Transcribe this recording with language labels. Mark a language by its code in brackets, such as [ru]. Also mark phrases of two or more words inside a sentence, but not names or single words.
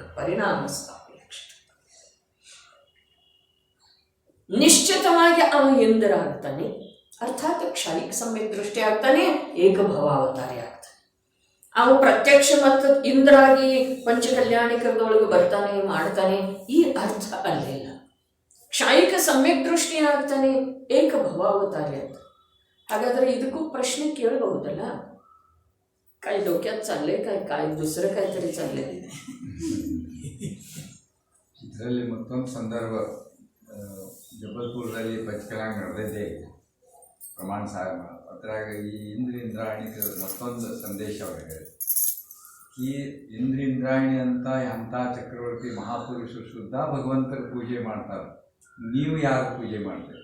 [kn] ಪರಿಣಾಮ ಸಾಪೇಕ್ಷ ನಿಶ್ಚಿತವಾಗಿ ಅವನು ಎಂದರಾಗ್ತಾನೆ, ಅರ್ಥಾತ್ ಕ್ಷಣಿಕ ಸಮ್ಯಕ್ ದೃಷ್ಟಿ ಆಗ್ತಾನೆ, ಏಕಭವಾವತಾರಿ ಆಗ್ತಾನೆ. ಅವನು ಪ್ರತ್ಯಕ್ಷ ಮತ್ತು ಇಂದ್ರಾಗಿ ಪಂಚಕಲ್ಯಾಣಿಕದೊಳಗೆ ಬರ್ತಾನೆ, ಮಾಡ್ತಾನೆ, ಈ ಅರ್ಥ ಅಲ್ಲಿಲ್ಲ. ಕ್ಷಣಿಕ ಸಮ್ಯಕ್ ದೃಷ್ಟಿ ಆಗ್ತಾನೆ, ಏಕಭವಾವತಾರಿ ಆಗ್ತಾನೆ. ಹಾಗಾದ್ರೆ ಇದಕ್ಕೂ ಪ್ರಶ್ನೆ ಕೇಳಬಹುದಲ್ಲ, [mr] काय डोक्यात चालले काय दुसरं काहीतरी चालले. [kn] ಇದರಲ್ಲಿ ಮತ್ತೊಂದು ಸಂದರ್ಭ ಜಬಲ್ಪುರದಲ್ಲಿ ಪಂಚಕಲ್ಯಾಣ ನಡೆದಿದೆ ಪ್ರಮಾಣ ಸಾಗರ. ಅದ್ರಾಗ ಈ ಇಂದ್ರಾಣಿಕ ಮತ್ತೊಂದು ಸಂದೇಶ ಅವರಿಗೆ, ಈ ಇಂದ್ರಾಣಿ ಅಂತ ಅಂಥ ಚಕ್ರವರ್ತಿ ಮಹಾಪುರುಷರು ಶುದ್ಧ ಭಗವಂತರ ಪೂಜೆ ಮಾಡ್ತಾರೆ, ನೀವು ಯಾರು ಪೂಜೆ ಮಾಡ್ತೀರಿ?